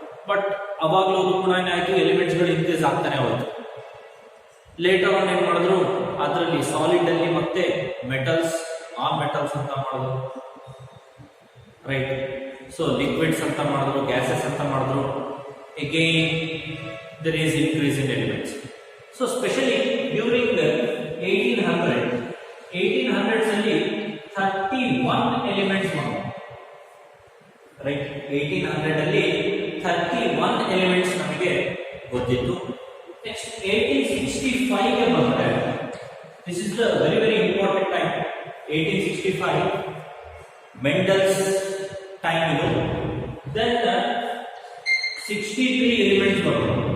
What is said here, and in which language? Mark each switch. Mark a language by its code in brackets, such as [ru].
[kn] But ಅವಾಗಲೂ ಕೂಡ ಏನಾಯ್ತು, ಎಲಿಮೆಂಟ್ಸ್ಗಳು increase ಆಗ್ತಾನೆ ಹೋಯ್ತು. ಲೇಟರ್ ಆನ್ ಏನ್ ಮಾಡಿದ್ರು, ಅದರಲ್ಲಿ ಸಾಲಿಡ್ ಅಲ್ಲಿ ಮತ್ತೆ ಮೆಟಲ್ಸ್, ಮೆಟಲ್ಸ್ ಅಂತ ಮಾಡಿದ್ರು, ರೈಟ್? ಸೊ ಲಿಕ್ವಿಡ್ಸ್ ಅಂತ ಮಾಡಿದ್ರು, ಗ್ಯಾಸಸ್ ಅಂತ ಮಾಡಿದ್ರು. [en] Again there is increase in elements. So especially during the 1800s [kn] ಅಲ್ಲಿ 31 ಎಲಿಮೆಂಟ್ಸ್ ಬಂತು, ರೈಟ್? 1800 ಅಲ್ಲಿ 31 ಎಲಿಮೆಂಟ್ಸ್ ನಮಗೆ ಗೊತ್ತಿತ್ತು. [en] next [kn] 1865 ಗೆ ಬಂದ್ರೆ, [en] This is the very very important time. [kn] 1865 Mendel's time ಇದು. ದೆನ್ 63 ಎಲಿಮೆಂಟ್ಸ್ ಬಂತು.